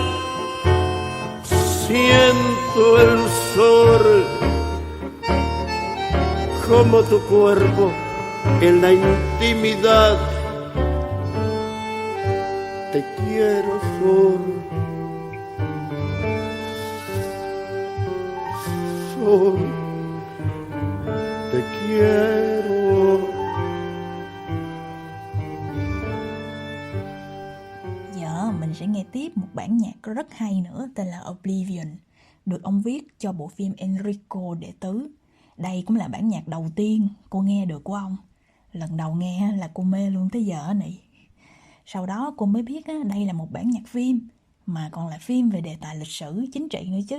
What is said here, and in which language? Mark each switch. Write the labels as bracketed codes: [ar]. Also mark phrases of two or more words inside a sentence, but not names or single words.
[es] Siento el sur, como tu cuerpo en la intimidad. Te quiero, sur, corazón. Te quiero. [vi] Giờ mình sẽ nghe tiếp một bản nhạc rất hay nữa tên là Oblivion, được ông viết cho bộ phim Enrico Đệ Tứ. Đây cũng là bản nhạc đầu tiên cô nghe được của ông. Lần đầu nghe là cô mê luôn tới giờ này. Sau đó cô mới biết đây là một bản nhạc phim, mà còn là phim về đề tài lịch sử, chính trị nữa chứ.